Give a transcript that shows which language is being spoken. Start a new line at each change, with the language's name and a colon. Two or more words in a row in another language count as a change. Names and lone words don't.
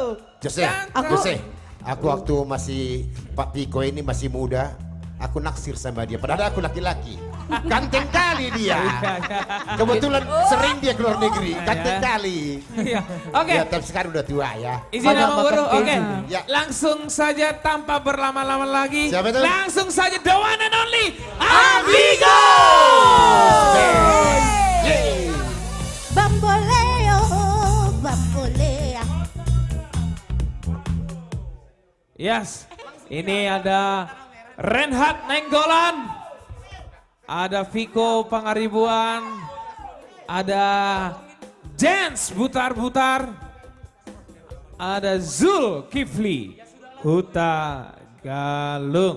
Indonesian: Jose, aku waktu masih Pak Piko ini masih muda, aku naksir sama dia. Padahal aku laki-laki. Ganteng kali dia. Kebetulan sering dia keluar negeri, ganteng kali. Iya. Oke. Ya, tapi sekarang udah tua ya. Izin sama guru, oke. Ya. Langsung saja tanpa berlama-lama lagi. Siapa itu? Langsung saja
English: the one and only
Indonesian: Amigo.
Spanish: Bamboleo, bambolea.
Indonesian: Yes, ini ada Reinhard Nainggolan, ada Viko Pangaribuan, ada Jens Butar-Butar, ada Zul Kifli Huta Galung.